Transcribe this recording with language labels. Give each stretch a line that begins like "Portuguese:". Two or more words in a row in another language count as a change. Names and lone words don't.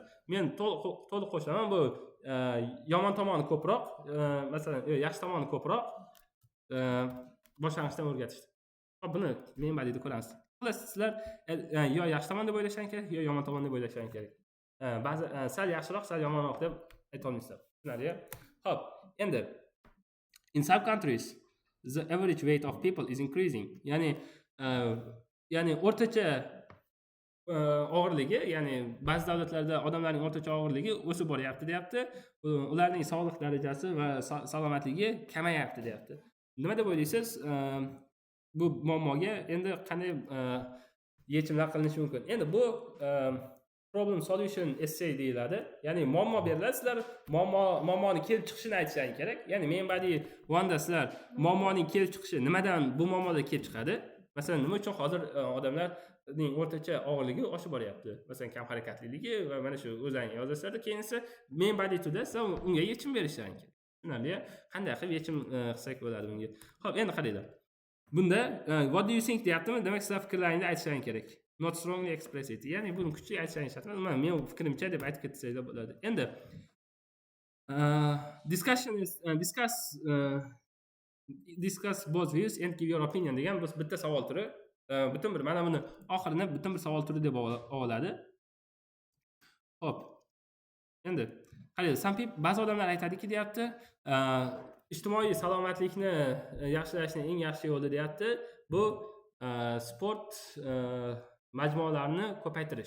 Uzbek: Men to'liq qo'shilaman, bu yomon tomoni ko'proq, masalan, yaxshi tomoni ko'proq boshlang'ичdan o'rgatishdi. Hop, buni men badida ko'ramiz. Xullas, sizlar yo yaxshi tomon deb o'ylashingiz kerak, yo yomon tomon deb o'ylashingiz kerak. Ba'zi sal yaxshiroq, sal yomonroq deb ayta olmaysizlar. Tushunarli?
English: Hop, endi in some countries the average weight of people is increasing.
Uzbek: Ya'ni o'rtacha og'irligi, ya'ni ba'zi davlatlarda odamlarning o'rtacha og'irligi o'sib boryapti deyapti. Ularning sog'liq darajasi va salomatligi kamayapti deyapti. Nima deb o'ylaysiz? Bu muammoga endi qanday yechimlar qilinishi mumkin? Endi bu
English: problem solution essay
Uzbek: deyiladi. Ya'ni muammo beriladi, sizlar muammoni kelib chiqishini aytishingiz kerak. Ya'ni
English: main body one
Uzbek: da sizlar muammoning kelib chiqishi, nimadan bu muammolar kelib chiqadi? Masalan, nima uchun hozir odamlarning o'rtacha og'irligi oshib boryapti? Masalan, kam harakatliligi va mana shu o'zlaring yozasizlar. Keyingi
English: main body two
Uzbek: da sizlar unga yechim berishingiz kerak. Tushunarli? Qanday qilib yechim qilsak bo'ladi bunga? Xo'p, endi qaranglar. Bunda
English: what do you think
Uzbek: deyaptimi? Demak, sizlar fikrlaringizni aytishingiz kerak.
English: Not strongly express it.
Uzbek: Ya'ni buni kuchli aytishingiz shart emas. Men fikrimcha deb aytib ketsanglar bo'ladi. Endi
English: discuss both views and give your opinion
Uzbek: degan biz bitta savol turi. Butun bir mana buni oxirini butun bir savol turi deb oladi. Xo'p. Endi qarang, ba'zi odamlar aytadiki deyapti, ijtimoiy salomatlikni yaxshilashning eng yaxshi yo'li deyapti, bu sport majmualarini ko'paytirish.